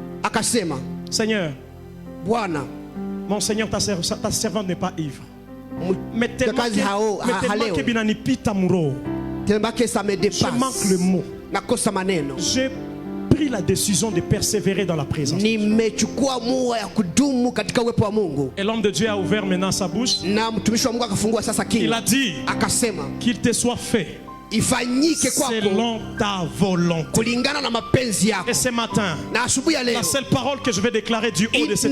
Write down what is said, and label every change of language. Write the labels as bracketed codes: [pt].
[sw] Akasema, [fr] Seigneur, [sw] Bwana, [fr] mon Seigneur, ta servante n'est pas ivre. Mais tellement [sw] Mjakazi halewi. que binanipita muro. [fr] tellement que ça me Je manque le dépasse. mot. [sw] Nakosa maneno. [fr] J'ai pris la décision de persévérer dans la présence. [sw] Nimechukua mua ya kudumu katika uwepo wa Mungu. [fr] Et l'homme de Dieu a ouvert maintenant sa bouche. [sw] Na mtumishi wa Mungu akafungua sasa [fr] Il a dit [sw] Akasema, [fr] qu'il te soit fait [sw] ifanyike kwako [fr] selon ta volonté. [sw] kulingana na mapenzi yako. [fr] Et ce matin, [sw] Na asubuhi ya leo [fr] la seule parole que je vais déclarer du haut de cette